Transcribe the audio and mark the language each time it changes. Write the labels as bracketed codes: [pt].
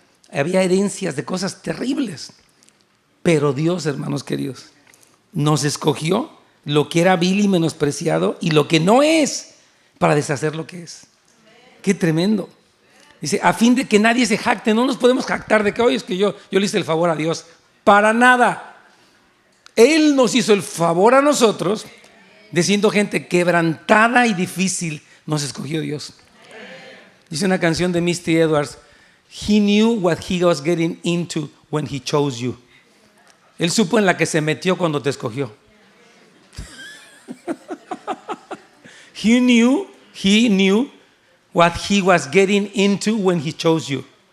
[es] Había herencias de cosas terribles. Pero Dios, hermanos queridos, nos escogió lo que era vil y menospreciado y lo que no es para deshacer lo que es. Qué tremendo. Dice, a fin de que nadie se jacte. No nos podemos jactar de que hoy es que yo le hice el favor a Dios. Para nada. Él nos hizo el favor a nosotros, de siendo gente quebrantada y difícil, nos escogió Dios. Dice una canción de Misty Edwards, [en] He knew what he was getting into when he chose you. [es] Él supo en la que se metió cuando te escogió. [en] He knew what he was getting into when he chose you.